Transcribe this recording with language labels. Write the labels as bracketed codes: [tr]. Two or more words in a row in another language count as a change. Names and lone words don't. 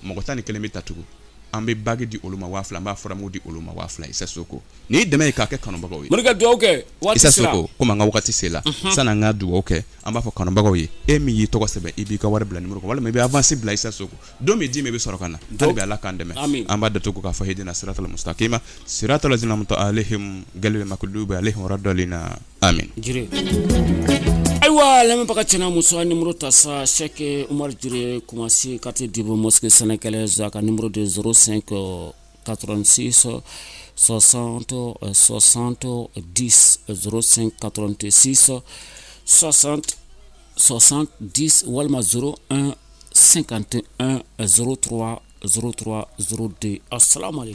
[bm] mɔgɔ tan ni kelen bɛ ta tugun an bɛ bagi di olu ma 2000 an b'a furamugu di olu ma 2000 Isa Soko ni dɛmɛ ye k'a kɛ kanubagaw ye morikɛ dugawu kɛ waati Isa sera Soko komi an ka wagati sela sanni an ka dugawu kɛ an b'a fɔ kanubagaw ye e min y'i tɔgɔ sɛbɛn i b'i ka wari bila numéro kan walima i bɛ avance bila Isa Soko don min di min bɛ sɔrɔ ka na hali bi Ala k'an dɛmɛ an b'a datugu k'a fɔ [ar] اهدنا الصراط المستقيم صراط الذين أنعمت عليهم غير المغضوب عليهم ولا الضالين آمين [bm] jire ayiwa lamɛnbaga cɛ n'a muso a numéro ta sa Cheikh Umar Jire Kumasi quartier Dibo [fr] mosquée sénégalaise [bm] a ka [fr] numéro de [bm] 05 86 60 60 10 05 86 60 60 10 walima 01 51 03 03 02 [ar] السلام عليكم